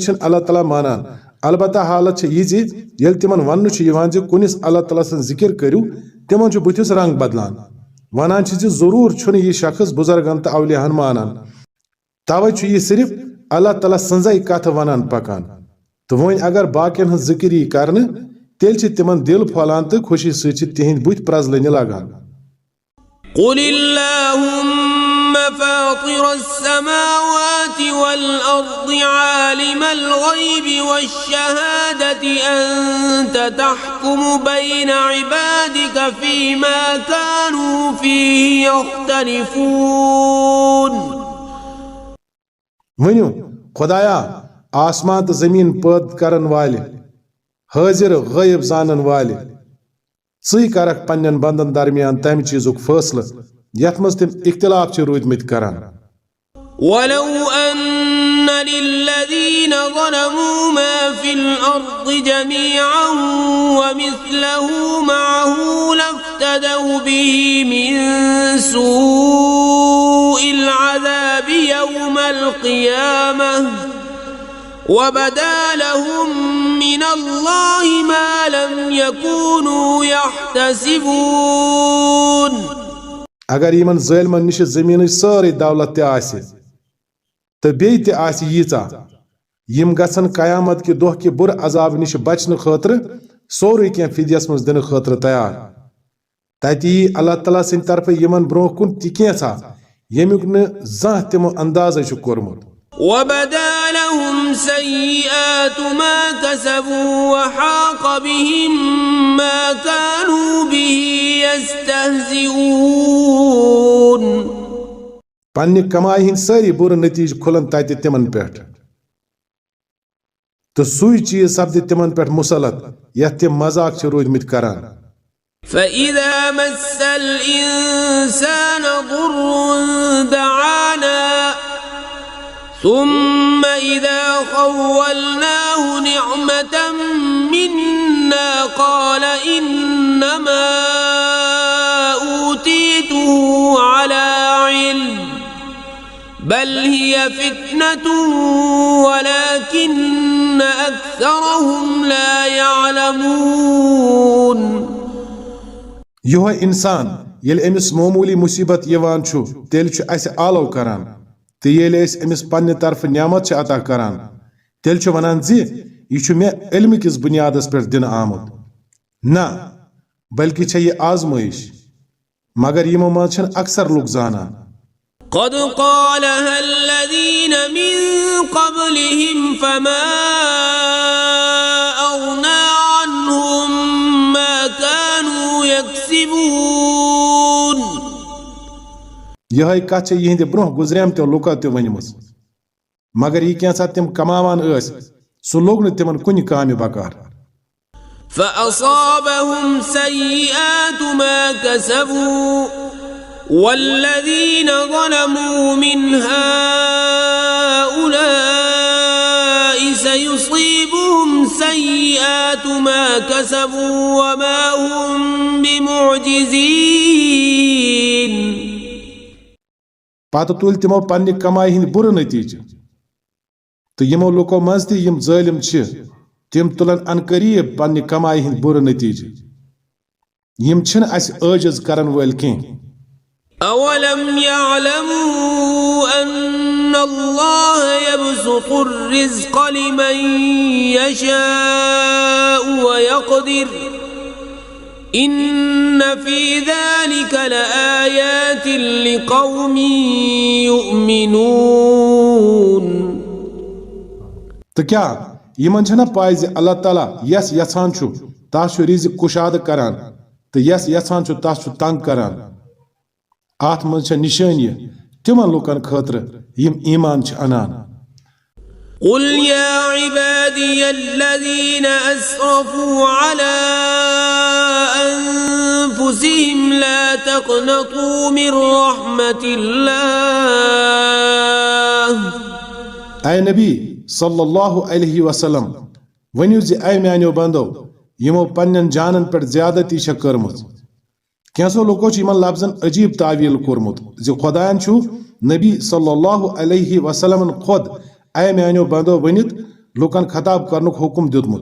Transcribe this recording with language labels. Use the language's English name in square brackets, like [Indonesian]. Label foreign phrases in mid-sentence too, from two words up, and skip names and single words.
[Kashmiri] چھِنہٕ اللہ تعالیٰ مانان البتہ حالت چھےٚ یہِ زِ ییٚلہِ تِمن وننہٕ چھُ یِوان زِ کُنِس اللہ تعالیٰ سٕنٛز ذِکر کٔرِو تِمن چھُ بُتھِس رنگ بدلان ونان چھِ زِ ضروٗر چھُنہٕ یہِ شخص بُزرگن تہٕ اولیاہن مانان توے چھُ یہِ صرف اللہ تعالیٰ سٕنٛزے کتھٕ ونان پکان تہٕ وۄنۍ اگر باقین ہٕنٛز ذِکر یی کرنہٕ تیٚلہِ چھِ تِمن دِل پھۄلان تہٕ خوشی سۭتۍ چھِ تِہنٛدۍ بُتھۍ پرٛزلٕنہِ لگان [Arabic] قل اللهم فاطر السماوات والأرض عالم الغيب والشهادة أنت تحكم بين عبادك فيما كانوا فيه يختلفون [Kashmiri] ؤنِو خۄدایا آسمان تہٕ زٔمیٖن پٲدٕ کرن والہِ حٲضِر غٲیب زانن والہِ ژٕے کرکھ پننٮ۪ن بندن درمیان تمہِ چیٖزُک فٲصلہٕ یتھ منٛز تِم اختلاف چھِ روٗدۍمٕتۍ کران [Arabic] ولو أن للذين ظلموا ما في الأرض جميعا ومثله معه لافتدوا به من سوء العذاب يوم القيامة وبدا لهم من الله ما لم يكونوا يحتسبون [Kashmiri] اگر یمن ظٲلمن نِش زٔمیٖنٕچ سٲرٕے دولت تہِ آسہِ تہٕ بیٚیہِ تہِ آسہِ ییٖژاہ یِم گژھن قیامت کہِ دۄہ کہِ بُرٕ عذاب نِش بچنہٕ خٲطرٕ سورُے کینٛہہ فِدیس منٛز دِنہٕ خٲطرٕ تیار تتہِ یی اللہ تعالیٰ سٕنٛدِ طرفہٕ یِمن برٛونٛہہ کُن تہِ کینٛژھا ییٚمیُک نہٕ زانٛہہ تِمو اندازے چھُ کوٚرمُت [Arabic] وبدا لهم سيئات ما كسبوا وحاق بهم ما كانوا به يستهزئون [Kashmiri] پننہِ کمایہِ ہٕنٛدۍ سٲری بُرٕ نٔتیٖجہٕ کھُلن تتہِ تِمن پٮ۪ٹھ تہٕ سُے چیٖز سپدِ تِمن پٮ۪ٹھ مُسلط یتھ تِم مذاق چھِ روٗدۍمٕتۍ کران [Arabic] فإذا مس الإنسان ضر دعانا ثم إذا خولناه نعمة منا قال إنما أوتيته على علم بل هي فتنة ولكن أكثرهم لا يعلمون [Kashmiri] یِہوے اِنسان ییٚلہِ أمِس معموٗلی مُصیبت یِوان چھُ تیٚلہِ چھُ اَسہِ آلو کران تہٕ ییٚلہِ أسۍ أمِس پننہِ طرفہٕ نعمت چھِ عطا کران تیٚلہِ چھُ ونان زِ یہِ چھُ مےٚ علمہٕ کِس بُنیادس پٮ۪ٹھ دِنہٕ آمُت نہ بلکہِ چھےٚ یہِ آزمٲیش مگر یِمو منٛز چھِنہٕ اکثر لُکھ زانان [Arabic] قد قالها الذين من قبلهم فما أغنى عنهم ما كانوا يكسبون [Kashmiri] یِہے کتھ چھےٚ یِہنٛدِ برٛونٛہہ گُزریمتیو لُکو تہِ ؤنمٕژ مگر یہِ کینٛژھا تِم کماوان ٲسۍ سُہ لوٚگ نہٕ تِمن کُنہِ کامہِ بکار [Arabic] فأصابهم سيئات ما كسبوا والذين ظلموا من هؤلاء سيصيبهم سيئات ما كسبوا وما هم بمعجزين [Kashmiri] پتہٕ تُلۍ تِمو پننہِ کمایہِ ہٕنٛدۍ بُرٕ نٔتیٖجہٕ تہٕ یِمو لُکو منٛز تہِ یِم ظٲلِم چھِ تِم تُلن ان قریٖب پننہِ کمایہِ ہٕنٛدۍ بُرٕ نٔتیٖجہٕ یِم چھِنہٕ اَسہِ عٲجِز کرن وٲلۍ کینٛہہ [Arabic] أولم يعلموا أن الله يبسط الرزق لمن يشاء ويقدر إن في ذلك لآيات لقوم يؤمنون. [Kashmiri] तो क्या यमन छना पाय ज अल्लाह ताला यस यछान छु तास छु रिज़िक कुशाद करान तो यस यछान छु तास छु तंग करान आत मन छ निशानी तिमन लोकन खतर यम ईमान छ अनान. [Arabic] قل يا عبادي الذين أسرفوا على أنفسهم لا تقنطوا من رحمة الله. [Kashmiri] اے نبی [Arabic] صلی اللہ علیہ وسلم [Kashmiri] ونیو زِ اے میانیو بندو یمو پنن جانن پر زیادتی چھ کرمت. کینسو لوکو چھ یمن لفظن عجیب تعویل کورمت زِ خدایان چھو نبی [Arabic] صلی اللہ علیہ وسلم [Kashmiri] خود اے میانیو بندو ونیت لوکن خطاب کرنک حکم دیتمت.